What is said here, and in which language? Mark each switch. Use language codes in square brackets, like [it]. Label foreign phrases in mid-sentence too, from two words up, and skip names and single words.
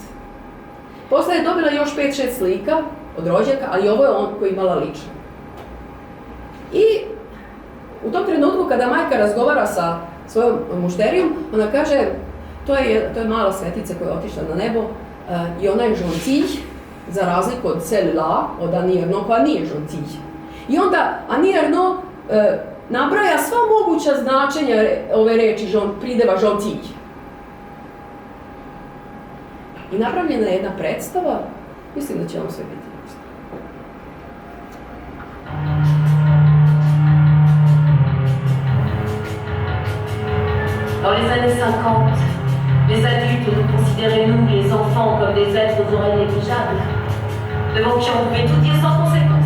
[sr] Posle je dobila još 5-6 slika od rođaka, ali ovo je on koji imala lično. I u tom trenutku kada majka razgovara sa svojom mušterijom, ona kaže, to je mala svetica koja je otišla na nebo i ona je gentille, za razliku od celle-là, od Annie Ernaux, koja nije gentille. I onda Annie Ernaux nabraja sva moguća značenja ove reči prideva gentille. I napravljena je jedna predstava, mislim da će vam sve biti jasno. [fr] Dans les années 50, les adultes nous considéraient, nous, les enfants, comme des êtres aux oreilles négligeables, devant qui on pouvait tout dire sans conséquence.